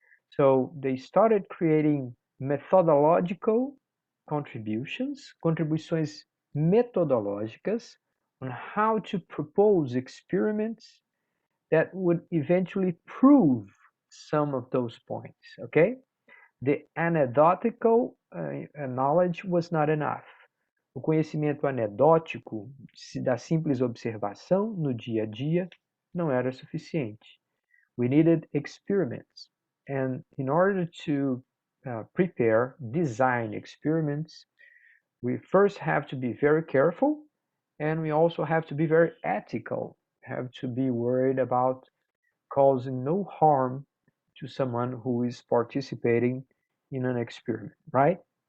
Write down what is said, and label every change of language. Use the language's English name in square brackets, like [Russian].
[English] So they started creating methodological contributions, [Portuguese] contribuições metodológicas [English] on how to propose experiments that would eventually prove some of those points, okay? The anecdotal knowledge was not enough. [Portuguese] O conhecimento anedótico da simples observação no dia a dia não era suficiente. [English] We needed experiments. And in order to prepare, design experiments, we first have to be very careful, and we also have to be very ethical, have to be worried about causing no harm to someone who is participating in an experiment, right?